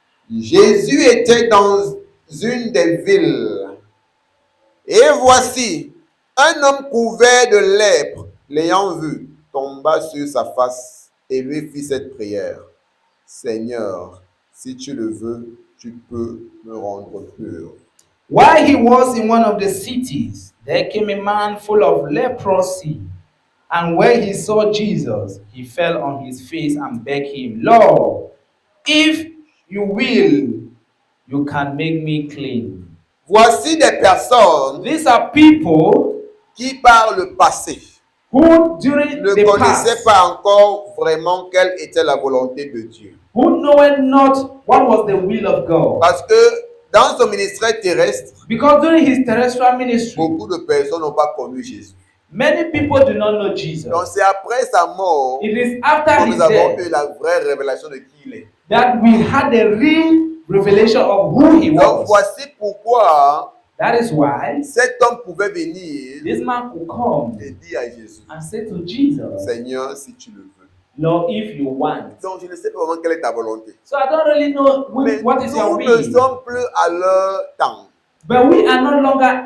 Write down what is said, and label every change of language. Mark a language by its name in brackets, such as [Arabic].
[French] Jésus était dans une des villes, et voici, un homme couvert de lèpre, l'ayant vu, tomba sur sa face et lui fit cette prière. Seigneur, si tu le veux, tu peux me rendre pur. [English] While he was in one of the cities, there came a man full of leprosy. And when he saw Jesus, he fell on his face and begged him, Lord, if you will, you can make me clean. [French] Voici des personnes [English] These are people [French] qui, par le passé, [English] who during [French] ne [English] the [French] connaissaient [English] past, [French] pas encore vraiment quelle était la volonté de Dieu. [English] who knowed not what was the will of God. [French] Parce que dans son ministère terrestre, [English] Because during his terrestrial ministry, [French] beaucoup de personnes n'ont pas connu Jésus. [English] many people do not know Jesus. [French] Donc c'est après sa mort [English] It is [French] que [English] after his [French] nous avons [English] death [French] eu la vraie révélation de qui il est. [English] that we had the real revelation of who he [French] Donc [English] was. [French] voici pourquoi [English] That is why [French] cet homme pouvait venir [English] this man could come [French] et dire à Jésus, [English] and say to Jesus, [French] Seigneur, si tu le veux. [English] Lord, if you want. [French] Donc je ne sais pas vraiment quelle est ta volonté. [English] So I don't really know [French] Mais [English] what is your [French] nous ne [English] will. [French] sommes plus à leur temps. [English] But we are no longer